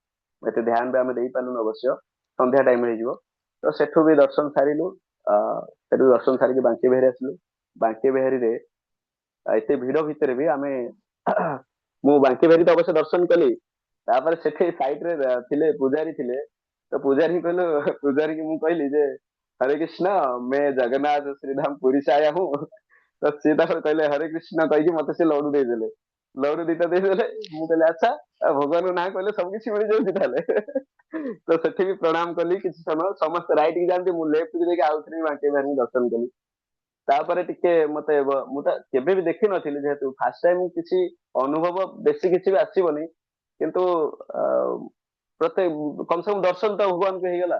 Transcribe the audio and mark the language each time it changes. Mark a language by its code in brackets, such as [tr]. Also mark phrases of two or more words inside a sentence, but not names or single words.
[or] ଏତେ ଧ୍ୟାନ ବି ଆମେ ଦେଇପାରିଲୁନି ଅବଶ୍ୟ, ସନ୍ଧ୍ୟା ଟାଇମ ହେଇଯିବ। ତ ସେଠୁ ବି ଦର୍ଶନ ସାରିଲୁ। ସେଠୁ ଦର୍ଶନ ସାରିକି ବାଙ୍କି ବିହାରୀ ଆସିଲୁ। ବାଙ୍କି ବିହାରୀରେ ଏତେ ଭିଡ ଭିତରେ ବି ଆମେ ମୁଁ ବାଙ୍କି ବିହାରୀ ତ ଅବଶ୍ୟ ଦର୍ଶନ କଲି। ତାପରେ ସେଠି ସାଇଡ ରେ ଥିଲେ ପୂଜାରୀ ଥିଲେ, [hi] तो पूजारी की [or] ମୁଁ କହିଲି ଯେ [hi] हरे कृष्ण मैं जगन्नाथ श्रीधाम पुरी से आया हूँ। [or] तो ସିଏ ତାପରେ କହିଲେ ହରେ କୃଷ୍ଣ କହିକି ମତେ ସେ ଲଡୁ ଦେଇଦେଲେ। ଲଡୁ ଦିଟା ଦେଇଦେଲେ। ମୁଁ କହିଲି ଆଚ୍ଛା, ଭଗବାନଙ୍କ ନାଁ କହିଲେ ସବୁ କିଛି ମିଳିଯାଉଛି ତାହେଲେ। ତ ସେଠି ବି ପ୍ରଣାମ କଲି କିଛି ସମୟ, ସମସ୍ତେ ରାଇଟ୍ କି ଯାଆନ୍ତି, ମୁଁ ଲେଫ୍ଟ କୁ ଯାଇକି ଆଉ ଥରେ ବାଙ୍କେ ବାହାରିକି ଦର୍ଶନ କଲି। ତାପରେ ଟିକେ ମତେ ମୁଁ ତ କେବେ ବି ଦେଖିନଥିଲି, ଯେହେତୁ [en] first time [or] କିଛି ଅନୁଭବ ବେଶୀ କିଛି ବି ଆସିବନି, କିନ୍ତୁ ଅ, ପ୍ରତ୍ୟେକ [hi] कम से कम [or] ଦର୍ଶନ ତ ଭଗବାନଙ୍କୁ ହେଇଗଲା।